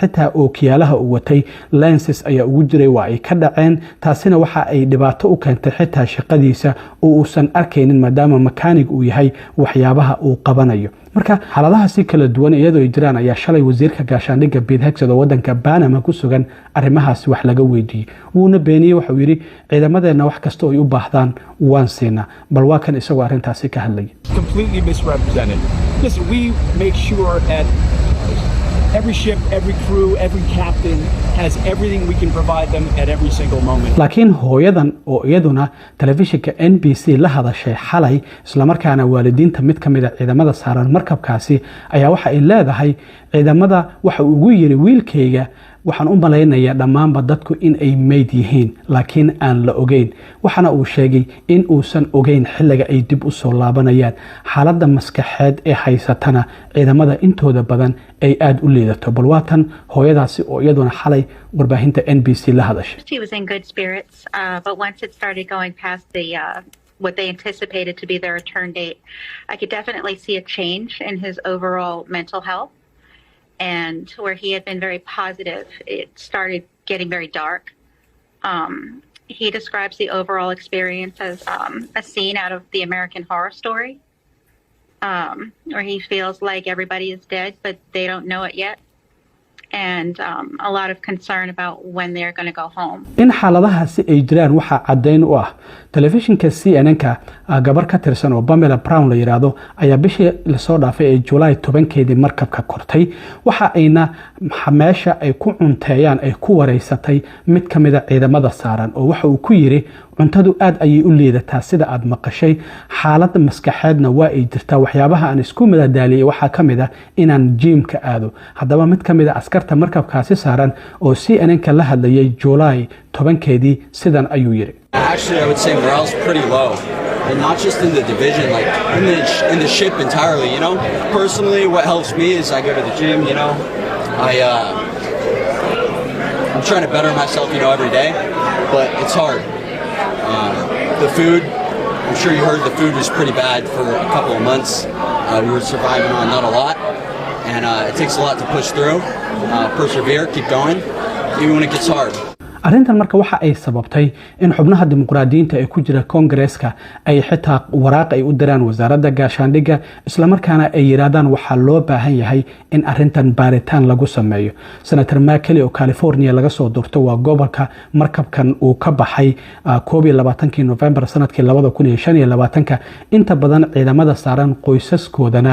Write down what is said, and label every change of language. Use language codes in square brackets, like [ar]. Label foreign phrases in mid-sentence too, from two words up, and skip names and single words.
[so] xitaa ookiyaalaha uu watay lenses ayaa ugu jiray waa ay ka dhaceen taasina waxa ay dhibaato u keentay xitaa shaqadiisa oo uusan arkaynin maadaama mechanic uu yahay waxyaabaha uu qabanayo marka xaaladaha si kala duwan iyadoo ay jiraan ayaa shalay wasiirka gaashaandhigga Pete Hegseth oo wadanka Panama ku sugan arrimahaas wax laga weydiiyay wuuna beeniyay waxa uu yiri ciidamadeena wax kasta oo ay u baahdaan waan siinaa bal waa kan isagoo arrintaasi ka hadlay [en] completely misrepresented. Listen, we make sure that every ship, every crew, every captain has everything we can provide them at every single moment. [so] laakiin hooyadan oo iyaduna telefishinka NBC la hadashay xalay isla markaana waalidiinta mid kamid ah ciidamada saaran markabkaasi ayaa waxa ay leedahay ciidamada waxa uu ugu yiri wiilkayga waxaan u maleynayaa dhamaanba dadku in ay meyd yihiin laakiin aan la ogeyn waxana uu sheegay in uusan ogeyn xilliga ay dib u soo laabanayaan xaaladda maskaxeed ee haysatana ciidamada intooda badan ay aad u liidato bal waatan hooyadaasi oo iyaduna xalay warbaahinta NBC la hadashay [en] She was in good spirits, but once it started going past the what they anticipated to be their return date, I could definitely see a change in his overall mental health. And where he had been very positive, it started getting very dark. He describes the overall experience as a scene out of the American Horror Story, where he feels like everybody is dead, but they don't know it yet. And a lot of concern about when they're going to go home. [so] in xaaladahaasi ay jiraan waxa cadeyn u ah telefishinka CNN-ka gabar ka tirsan oo Pamela Brown la yiraahdo ayaa bishii la soo dhaafay ee July 10 markabka kortay waxa ayna meesha ay ku cunteeyaan ay ku wareysatay mid kamid ah ciidamada saaran oo waxa uu ku yiri cuntadu aad ayay u liidataa sida aad maqashay xaaladda maskaxeedna waa ay jirtaa waxyaabaha aan isku madadaaliyay waxa kamid ah inaan gym-ka aado haddaba mid kamid ah askarta markabkaasi saaran oo CNN-ka la hadlayay July 10 sidan ayuu yiri [en] Actually, I would say morale's pretty low. And not just in the division, like in the ship entirely, you know? Personally, what helps me is I go to the gym, you know? I'm trying to better myself, you know, every day. But it's hard. The food, I'm sure you heard the food was pretty bad for a couple of months. We were surviving on not a lot. And it takes a lot to push through, persevere, keep going, even when it gets hard. [so] arrintan marka waxa ay sababtay in xubnaha dimuqraadiyiinta ee ku jira Congress-ka ay xitaa waraaq ay u diraan wasaaradda gaashaandhigga isla markaana ay yiraahdaan waxa loo baahan yahay in arrintan baaritaan lagu sameeyo Senator Markey oo California laga soo doortay waa gobolka markabkan uu ka baxay 22 November sanadkii 2025 inta badan ciidamada saaran qoysaskoodana